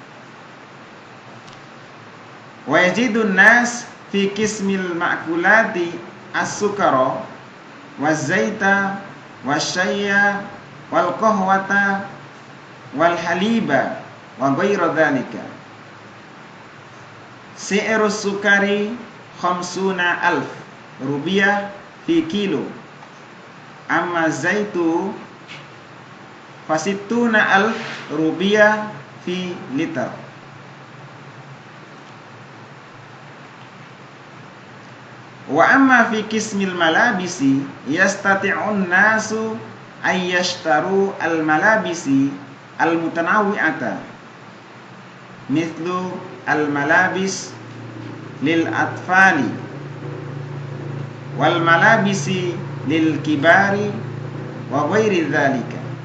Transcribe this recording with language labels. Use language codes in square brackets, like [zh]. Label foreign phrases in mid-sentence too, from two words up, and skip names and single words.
[ar] ويجد الناس في قسم المأكولات السكر والزيت والشاي والقهوة والحليب وغير ذلك سعر السكر 50,000 روبية في كيلو أما الزيت فستون 1,000 روبية في لتر. وأما في قسم الملابس يستطيع الناس أن يشتروا الملابس المتنوعة مثل الملابس للأطفال والملابس للكبار وغير ذلك